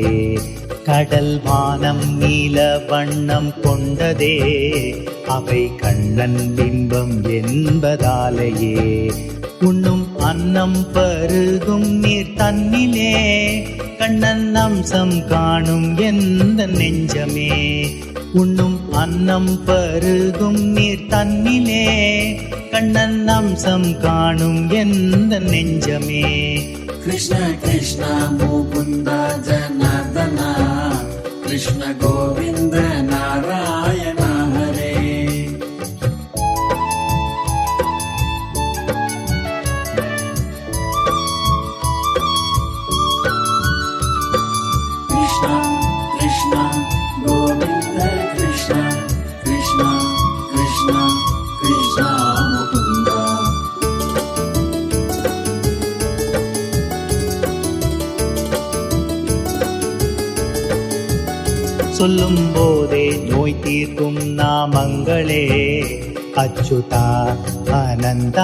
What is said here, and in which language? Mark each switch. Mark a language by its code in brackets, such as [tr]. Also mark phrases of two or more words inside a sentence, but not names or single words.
[ta] கடல் வானம் நீல வண்ணம் கொண்டதே அவை கண்ணன் பிம்பம் என்பதாலேயே உண்ணும் அன்னம் பருகும் நீர் தன்னிலே கண்ணன் அம்சம் காணும் எந்த நெஞ்சமே உண்ணும் அன்னம் பருகும் நீர் தன்னிலே கண்ணன் அம்சம் காணும் எந்த நெஞ்சமே [sa] कृष्ण कृष्ण मुकुन्द जनार्दन कृष्ण गोविन्द नारायण हरे कृष्ण कृष्ण गोविन्द कृष्ण कृष्ण कृष्ण कृष्ण मुकुन्द [ta] சொல்லும் போதே நோய் தீர்க்கும் நாமங்களே அச்சுதா ஆனந்தா